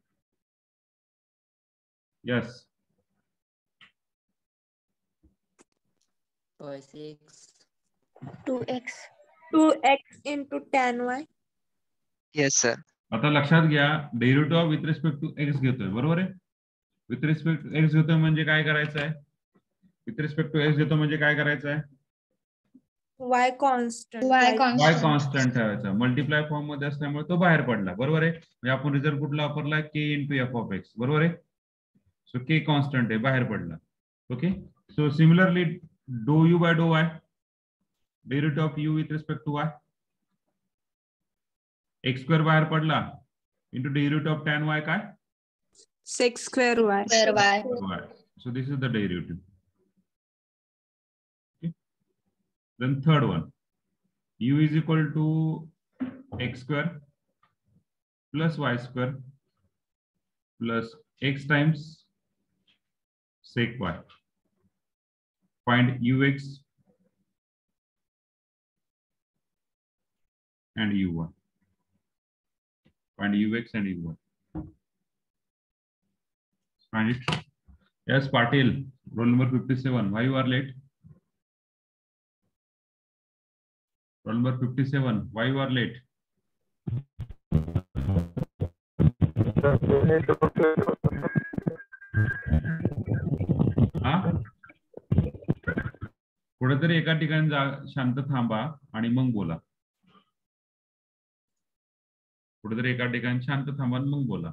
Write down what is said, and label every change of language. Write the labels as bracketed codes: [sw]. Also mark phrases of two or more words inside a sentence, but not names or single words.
[en] Yes. 2x. 2x into tan y. Yes, sir. [mr] आता लक्षात घ्या [en] derivative of with respect to x [mr] घेतोय, बरोबर आहे. [en] with respect to x [mr] घेतोय म्हणजे काय करायचं आहे? [en] with respect to x [mr] घेतो म्हणजे काय करायचं आहे? [en] Y constant. y constant [mr] ठेवायचा. [en] multiply form [mr] मध्ये असल्यामुळे तो बाहेर पडला, बरोबर आहे. म्हणजे आपण रिझल्ट कुठला वापरला? [en] k into f of x, [mr] बरोबर आहे. सो k कॉन्स्टंट आहे, बाहेर पडला. ओके. [en] so similarly du by dy, derivative of u with respect to y, x square [mr] बाहेर पडला [en] into derivative of tan y काय? 6 square y. y. So this is the derivative. Okay. Then third one, u is equal to x square plus y square plus x times sec y. Find ux and uy. Find ux and uy. Find it. Yes, Patil, roll number 57. Why you are late? Roll number 57. Why you are late? [mr] हा? कुठेतरी एका ठिकाणी शांत थांबा आणि मग बोला. कुठेतरी एका ठिकाणी शांत थांबा आणि मग बोला.